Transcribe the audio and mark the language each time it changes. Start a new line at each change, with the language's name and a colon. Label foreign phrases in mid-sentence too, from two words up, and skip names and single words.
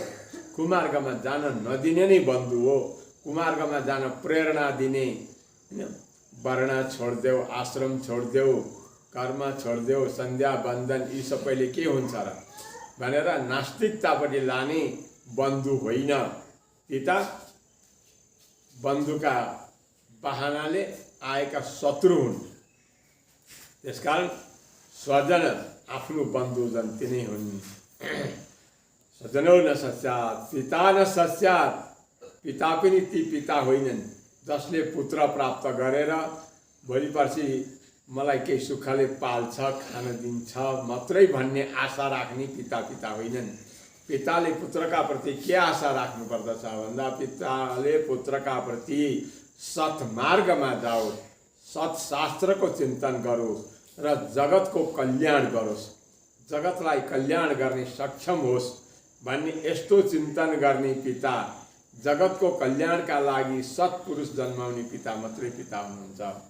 Nepali: कुमार्गमा जान नदिने नै बन्धु हो। कुमार्गमा जान प्रेरणा दिने, वर्ण छोडिदेऊ, आश्रम छोडिदेऊ, कर्म छोडिदेऊ, सन्ध्या बन्धन, यी सबैले के हुन्छ र भनेर नास्तिकतापट्टि लाने बन्धु होइन। ती त बन्धुका बहानाले आएका शत्रु हुन्। त्यसकारण स्वजन, आफ्नो बन्धुजन तिनै हुन्।
Sanskrit: स्वजनो न सस्यात्, पिता न सस्यात्।
Nepali: पिता पनि ती पिता होइनन् जसले पुत्र प्राप्त गरेर भोलि पर्सि मलाई केही सुखले पाल्छ, खान दिन्छ मात्रै भन्ने आशा राख्ने पिता होइनन्। पिताले पुत्रका प्रति के आशा राख्नु पर्दछ भन्दा पिताले पुत्रका प्रति सत्मार्गमा जाओस्, सत्शास्त्रको चिन्तन गरोस् र जगतको कल्याण गरोस्, जगतलाई कल्याण गर्ने सक्षम होस् भन्ने यस्तो चिन्तन गर्ने पिता जगतको कल्याणका लागि सत्पुरुष जन्माउने पिता मात्रै पिता हुनुहुन्छ।